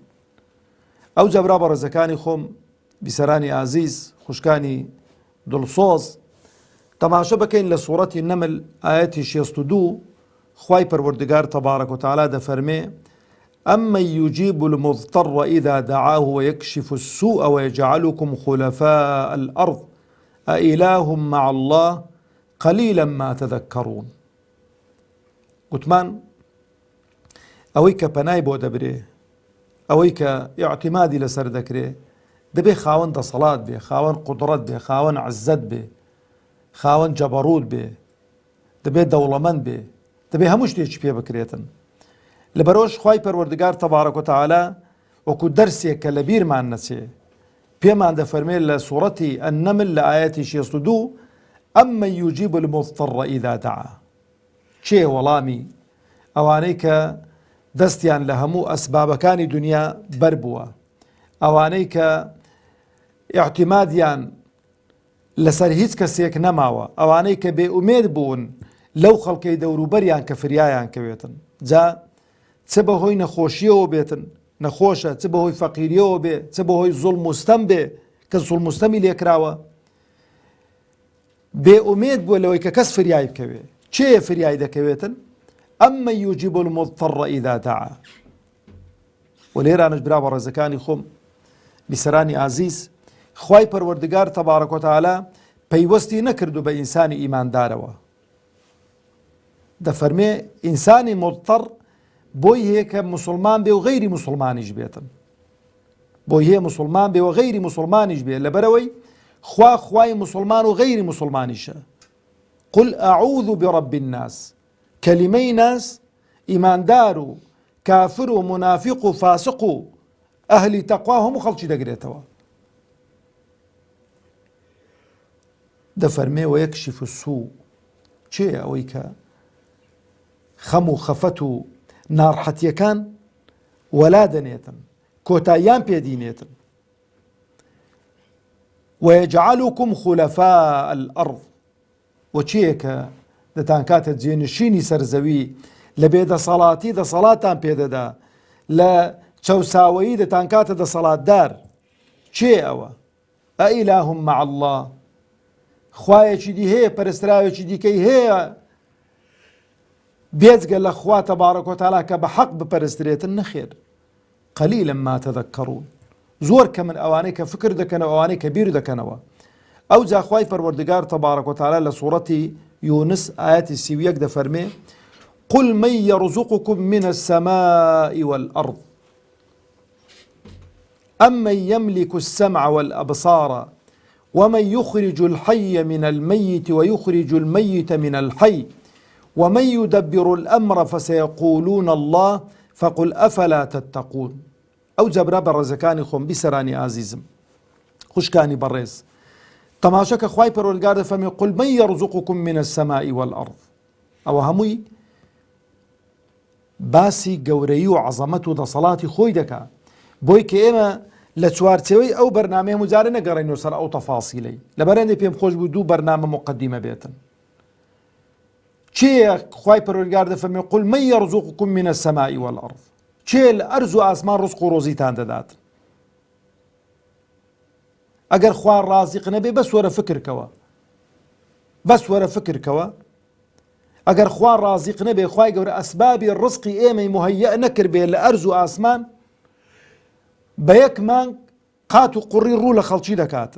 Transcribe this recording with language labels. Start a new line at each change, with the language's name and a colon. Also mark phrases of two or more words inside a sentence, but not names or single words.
Central Kurdish: ئەو جەبرا بە ڕێزەکانی خۆم، بیسەرانی ئازیز، خوشکانی دڵسۆز، تەماشە بکەین لە سوورەتی نەمل ئایەتی 62 خوای پەروەردگار
Arabic: تەبارەک وتەعالا
Central Kurdish: دەفەرمێ:
Arabic: ئەمن یوجیب المضطر إذا دعاه ويكشف السوء ويجعلكم خلفاء الأرض أإله مع الله قليلا ما تذكرون.
Central Kurdish: گوتمان ئەوەی کە پەنای بۆ دەبرێ، ئەوەی کە ئیعتیمادی لەسەر دەکرێ، دەبێ خاوەن دەسەڵات بێ، خاوەن قودرەت بێ، خاوەن عزت بێ، خاوەن جەبەڕوت بێ، دەبێت دەوڵەمەند بێ، دەبێ هەموو شتێکی پێ بکرێتن. لەبەرەوەش خوای پەروەردگار
Arabic: تەبارەک وتەعالا
Central Kurdish: وەکو دەرسێک کە لە بیرمان نەچێ پێمان دەفەرمێت لە سوورەتی ئەننەمل لە ئایەتی 62:
Arabic: ئەمن یوجیب المضطر إذا دعا.
Central Kurdish: چێ وەڵامی ئەوانەی کە دەستیان لە هەموو ئەسبابەکانی دنیا بەر بووە، ئەوانەی کە ئیعتیمادیان لەسەر هیچ کەسێک نەماوە، ئەوانەی کە بێ ئومێد بوون لەو خەڵکەی دەوروبەریان کە فریایان کەوێتن، جا چ بەهۆی نەخۆشیەوە بێتن نەخۆشە، چ بەهۆی فەقیریەوە بێ، چ بەهۆی زوڵم و ستەم بێ کە زوڵم و ستەمی لێکراوە، بێ ئومێد بووە لەوەی کە کەس فریای بکەوێ. چێ فریای دەکەوێتن؟
Arabic: ئەمن یوجیب المضطر إذا دعا.
Central Kurdish: و لێرانش برا بە ڕێزەکانی خۆم، بیسەرانی ئازیز، خوای پەروەردگار
Arabic: تەبارەک وتەعالا
Central Kurdish: پەیوەستی نەکردو بە ئینسانی ئیماندارەوە. دەفەرمێ ئینسانی مضطر بۆی هەیە کە موسڵمان بێ و غەیری موسڵمانیش بێتن، بۆی هەیە موسڵمان بێ و غەیری موسڵمانیش بێ، لەبەرەوەی خوا خوای موسڵمان و غەیری موسڵمانیشە.
Arabic: قل ئەعوذ برب الناس،
Central Kurdish: کەلیمەی ناس ئیماندار و کافر و منافق و فاسق و ئەهلی تەقوا هەموو خەڵکی دەگرێتەوە.
Arabic: دەفەرمێ وەیەکشف السوء.
Central Kurdish: چێ ئەوەی کە خەم و خەفەت و ناڕحەتیەکان وەلا دەنێتن، کۆتاییان پێدینێتن.
Arabic: وەیەجعەلوکم خولەفاء الأرض.
Central Kurdish: و چییە کە دەتان کاتە جێنشینی سەرزەوی، لە بێدەسەڵاتی دەسەڵاتان پێدەدا، لە چەوساوەیی دەتان کاتە دەسەڵاتدار. چێ ئەوە؟
Arabic: ئەئیلاهم مع الله.
Central Kurdish: خوایەکی دی هەیە، پەرستراوێکی دیکەی هەیە بێجگە لە خوا
Arabic: تەبارەک وتەعالا
Central Kurdish: کە بە حەق بپەرسترێتن؟
Arabic: نەخێر. قەلیلا ما تەذەکەڕون.
Central Kurdish: زۆر کە من ئەوانەی کە فکر دەکەنەوە، ئەوانەی کە بیر دەکەنەوە. ئەو جا خوای پەروەردگار
Arabic: تەبارەک وتەعالا
Central Kurdish: لە سوورەتی یونس ئایەتی 31 دەفەرمێ:
Arabic: قل من يرزقكم من السماء والأرض أمن يملك السمع والأبصار ومن يخرج الحي من الميت ويخرج الميت من الحي ومن يدبر الأمر فسيقولون الله فقل أفلا تتقون.
Central Kurdish: ئەو جەبرا بە ڕێزەکانی خۆم، بیسەرانی ئازیزم، خوشکانی بەڕێز، تەماشە کە خوای پەروەردگار دەفەرمێ
Arabic: قل من يرزقكم من السماء والأرض.
Central Kurdish: ئەوە هەمووی باسی گەورەی و عەزەمەت و دەسەڵاتی خۆی دەکا، بۆی کە ئێمە لە چوارچێوەی ئەو بەرنامەیە هەموو نەگەڕێنەوە سەر ئەو تەفاسیلەی. لەبەرەوەی پێم خۆش بوو دوو بەرنامە مقدمە بێتن. چێ خوای پەروەردگار دەفەرمێ
Arabic: قل من يرزقكم من السماء والأرض.
Central Kurdish: چێ لە ئەرز و ئاسمان ڕزق و ڕۆزیتان دەدات؟ ئەگەر خوا ڕازق نەبێ بەس وەرە فکرکەوە، بەس وەرە فکرکەوە. ئەگەر خوا ڕازق نەبێ، خوای گەورە ئەسبابی ڕزقی ئێمەی مهەیە نەکرد بێ لە ئەرز و ئاسمان، بە یەک مانگ قات و قوڕی ڕوو لە خەڵکی دەکاتن.